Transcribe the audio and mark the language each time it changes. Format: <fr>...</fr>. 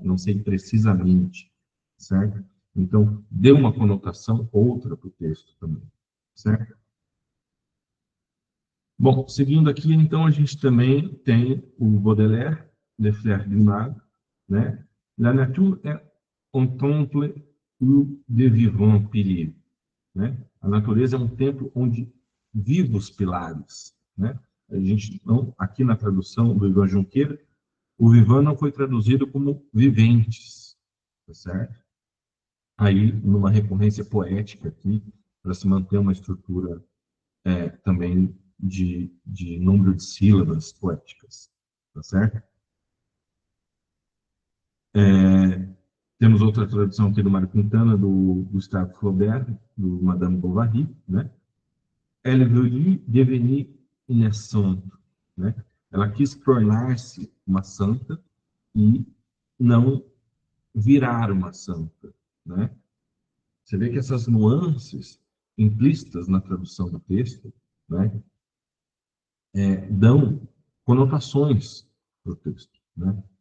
<pt>Não sei precisamente, certo? Então deu uma conotação outra para o texto também, certo? Bom, seguindo aqui, então a gente também tem o Baudelaire, Les Fleurs du Mal, né?</pt> <fr>La nature est un temple où de vivants piliers, né?</fr> <pt>A natureza é um templo onde vivos pilares, né? A gente não, aqui na tradução do Ivan Junqueira, o vivant não foi traduzido como viventes, tá certo? Aí, numa recorrência poética aqui, para se manter uma estrutura também de número de sílabas poéticas, tá certo? Temos outra tradução aqui do Mário Quintana, do Gustave Flaubert, do Madame Bovary, né?</pt> <fr>Elle voulut devenir une sainte, né?</fr> <pt>Ela quis tornar-se uma santa e não virar uma santa, né? Você vê que essas nuances implícitas na tradução do texto, né, dão conotações para o texto, né?</pt>